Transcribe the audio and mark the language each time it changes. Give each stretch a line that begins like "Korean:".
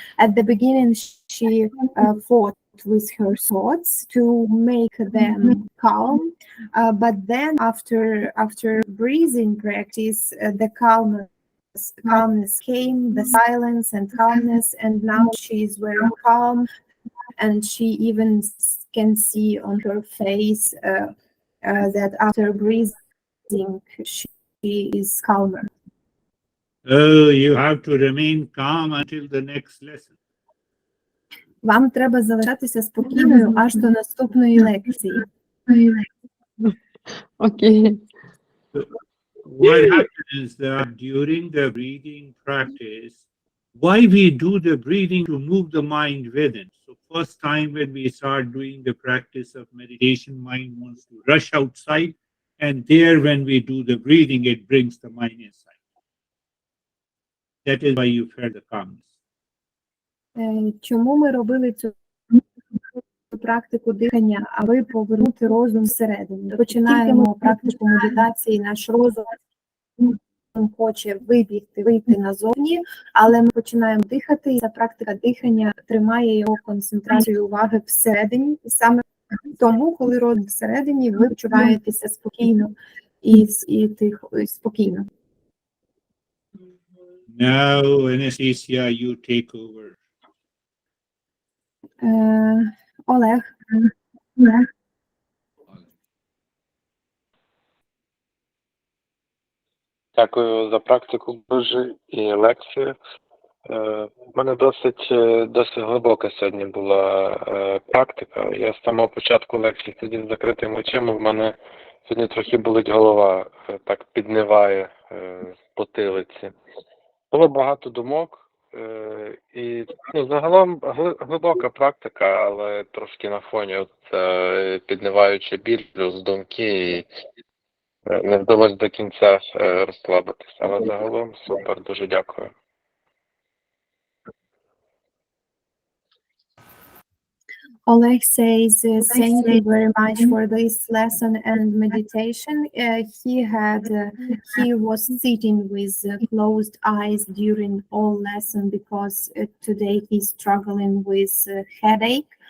English: At the beginning, she fought with her thoughts to make them calm, but then after breathing practice, the calmness came, the silence and calmness, and now she is very calm, and she even can see on her face that after breathing she is calmer. Oh, you have to remain calm until the next lesson.
Ukrainian: Вам треба залишатися спокійною аж до наступної лекції. Окей.
English: What happens is that during the breathing practice, why we do the breathing to move the mind within. So first time when we start doing the practice of meditation, mind wants to rush outside, and there when we do the breathing, it brings the mind inside. That is why you feel the calmness.
Ukrainian: Чому ми робили цю практику дихання, аби повернути розум всередину? Починаємо практику медитації, наш розум хоче вийти назовні, але ми починаємо дихати, і ця практика дихання тримає його концентрацію уваги всередині. І саме тому, коли розум всередині, ви почуваєтеся спокійно і тихо, і спокійно.
English: Now, Anastasia, you take over.
Ukrainian: Олег. Дякую за практику, дуже і лекцію. У мене досить глибока сьогодні була практика. Я з самого початку лекції сидів з закритими очима, в мене сьогодні трохи болить голова, так підниває потилиці. Було багато думок, і загалом глибока практика, але трошки на фоні підниваючи біль, плюс думки, і не вдалося до кінця розслабитися. Але загалом супер, дуже дякую.
English: Oleg says, thank you very much for this lesson and meditation. He was sitting with closed eyes during all lesson because today he's struggling with headache.